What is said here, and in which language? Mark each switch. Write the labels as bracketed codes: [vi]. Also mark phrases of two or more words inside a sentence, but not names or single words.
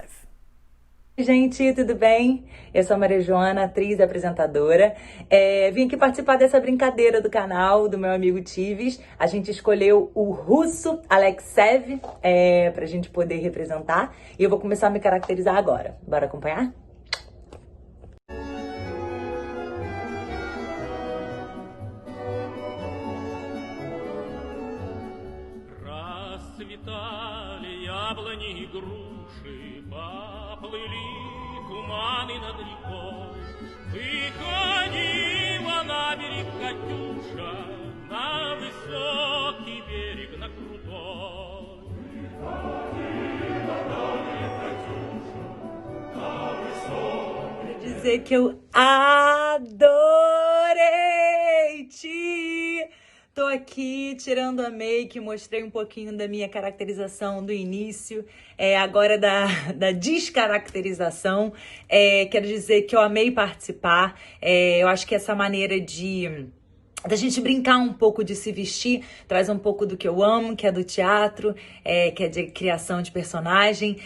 [pt] Oi, gente, tudo bem? Eu sou a Maria Joana, atriz e apresentadora. Vim aqui participar dessa brincadeira do canal do meu amigo Tives. A gente escolheu o russo Alexei pra gente poder representar. E eu vou começar a me caracterizar agora. Bora acompanhar? [ru] Расцветали яблони и груши, поплыли туманы над рекой. Выходила на берег Катюша, на высокий берег, на крутой. Выходила на берег Катюша, на высокий. [pt] Quero dizer que eu adorei te... Tô aqui tirando a make, mostrei um pouquinho da minha caracterização do início, agora da descaracterização. Quero dizer que eu amei participar. Eu acho que essa maneira da gente brincar um pouco de se vestir traz um pouco do que eu amo, que é do teatro, que é de criação de personagem.